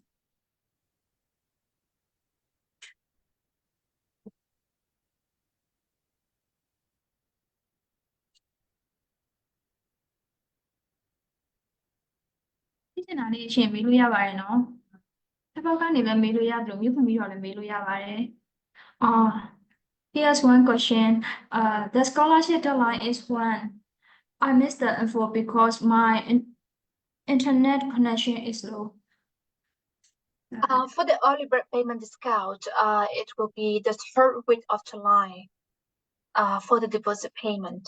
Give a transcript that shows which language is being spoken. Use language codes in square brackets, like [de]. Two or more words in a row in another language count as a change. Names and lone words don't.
[my] သိချင်တာလေးရှင်မေးလို့ရပါတယ်နော်ချက်ပေါက်ကနေလည်းမေးလို့ရတယ်လို့မြုပ်ဖွင့်ပြီးတော့လည်းမေးလို့ရပါတယ် [en] Here's one question. The scholarship deadline is when? I missed the info because my internet connection is low. For the early bird payment discount, it will be the 3rd week of July for the deposit payment.